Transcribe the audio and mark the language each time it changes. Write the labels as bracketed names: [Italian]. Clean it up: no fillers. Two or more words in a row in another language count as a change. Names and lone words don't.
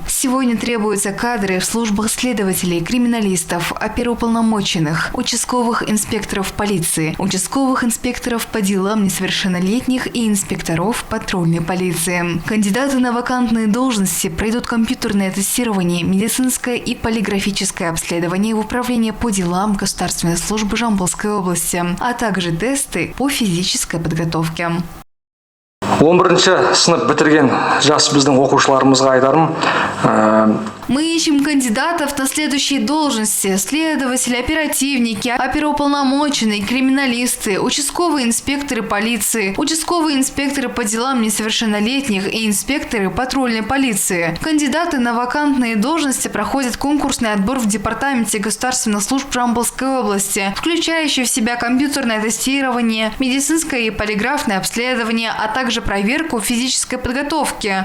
[Russian] Сегодня требуются кадры в службах следователей, криминалистов, оперуполномоченных, участковых инспекторов полиции, участковых инспекторов по делам несовершеннолетних и инспекторов патрульной полиции. Кандидаты на вакантные должности пройдут компьютерное тестирование, медицинское и полиграфическое обследование в управлении по делам Государственной службы Жамбылской области, а также тесты по физической подготовке. [Kazakh] 11 сынып бітірген жас біздің оқушыларымызға айтарым. [Russian] Мы ищем кандидатов на следующие должности: следователи, оперативники, оперуполномоченные, криминалисты, участковые инспекторы полиции, участковые инспекторы по делам несовершеннолетних и инспекторы патрульной полиции. Кандидаты на вакантные должности проходят конкурсный отбор в Департаменте государственных служб Жамбылской области, включающий в себя компьютерное тестирование, медицинское и полиграфное обследование, а также проверку физической подготовки.